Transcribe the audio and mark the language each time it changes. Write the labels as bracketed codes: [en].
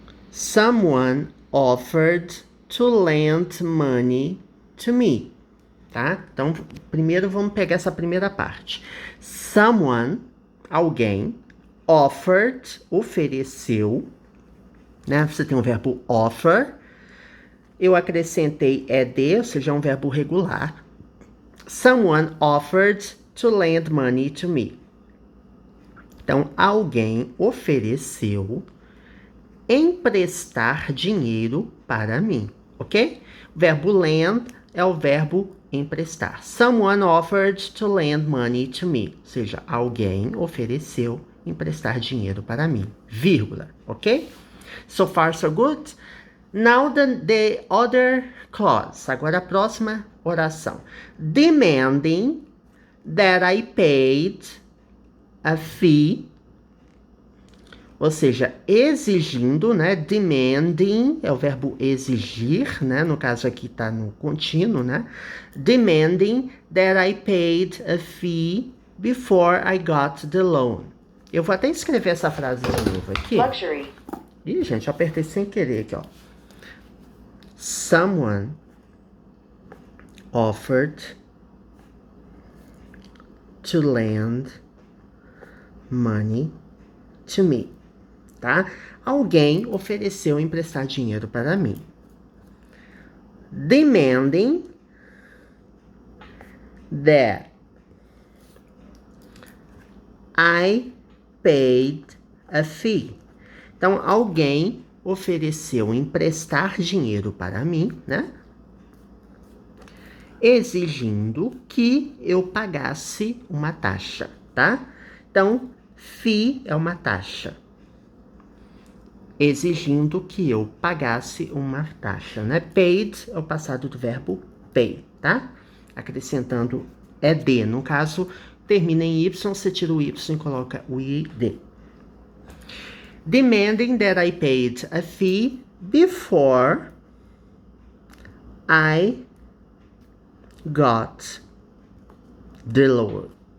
[en] Someone offered to lend money to me. [pt] Tá? Então, primeiro vamos pegar essa primeira parte. Someone, alguém, offered, ofereceu, né? Você tem o verbo offer. Eu acrescentei ed, ou seja, é um verbo regular. [en] Someone offered to lend money to me. [pt] Então, alguém ofereceu emprestar dinheiro para mim, ok? O verbo lend é o verbo emprestar. [en] Someone offered to lend money to me. [pt] Ou seja, alguém ofereceu emprestar dinheiro para mim. [en] Vírgula, ok? So far, so good. Now the other clause. [pt] Agora a próxima oração. [en] Demanding that I paid a fee. [pt] Ou seja, exigindo, né? Demanding é o verbo exigir, né? No caso aqui tá no contínuo, né? [en] Demanding that I paid a fee before I got the loan. [pt] Eu vou até escrever essa frase de novo aqui. [en] Luxury. [pt] Ih, gente, eu apertei sem querer aqui, ó. [en] Someone offered to lend money to me. [pt] Tá? Alguém ofereceu emprestar dinheiro para mim. [en] Demanding that I paid a fee. [pt] Então, alguém ofereceu emprestar dinheiro para mim, né? Exigindo que eu pagasse uma taxa, tá? Então, fee é uma taxa. Exigindo que eu pagasse uma taxa, né? Paid é o passado do verbo pay, tá? Acrescentando ed. No caso, termina em y, você tira o y e coloca o id. [en] Demanding that I paid a fee before I got the loan.